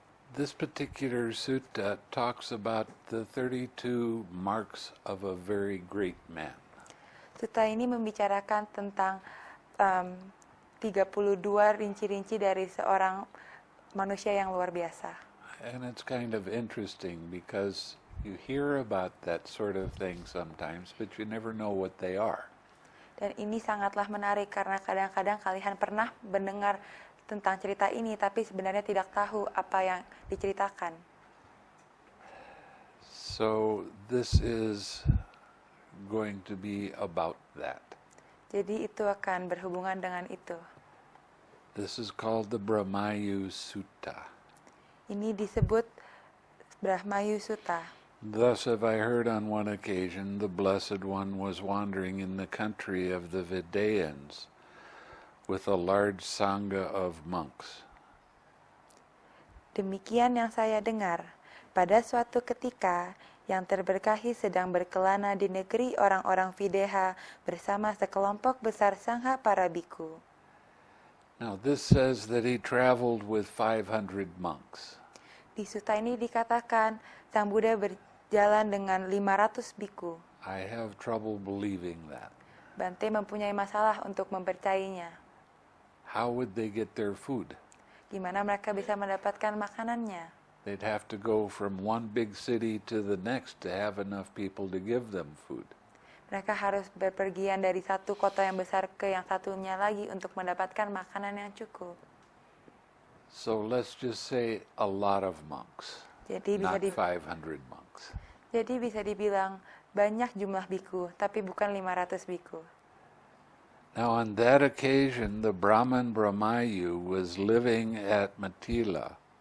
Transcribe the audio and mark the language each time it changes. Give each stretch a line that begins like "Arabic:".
English: This particular sutta talks about the 32 marks of a very great man.
Indonesian: Sutta ini membicarakan tentang 32 rinci-rinci dari seorang manusia yang luar biasa.
English: And it's kind of interesting because you hear about that sort of thing sometimes, but you never know what they are.
Indonesian: Dan ini sangatlah menarik karena kadang-kadang kalian pernah mendengar tentang cerita ini, tapi sebenarnya tidak tahu apa yang diceritakan.
English: So this is going to be about that.
Indonesian: Jadi itu akan berhubungan dengan itu.
English: This is called the Brahmayu Sutta.
Indonesian: Ini disebut Brahmayu Sutta.
English: Thus have I heard on one occasion the Blessed One was wandering in the country of the Vidayans with a large sangha of monks.
Indonesian: Demikian yang saya dengar, pada suatu ketika yang terberkahi sedang berkelana di negeri orang-orang Videha bersama sekelompok besar sangha para biku.
English: Now this says that he traveled with 500 monks.
Indonesian: Di sutta ini dikatakan Sang Buddha berjalan dengan 500 biku.
English: I have trouble believing that.
Indonesian: Bante mempunyai masalah untuk mempercayainya.
English: How would they get their food?
Indonesian: Gimana mereka bisa mendapatkan makanannya?
English: They'd have to go from one big city to the next to have enough people to give them food.
Indonesian: Mereka harus berpergian dari satu kota yang besar ke yang satunya lagi untuk mendapatkan makanan yang cukup.
English: So let's just say a lot of monks,
Indonesian: Jadi
English: not 500 monks.
Indonesian: Jadi bisa dibilang banyak jumlah biku, tapi bukan 500 biku.
English: Now on that occasion, the Brahman Brahmayu was living at Mithila.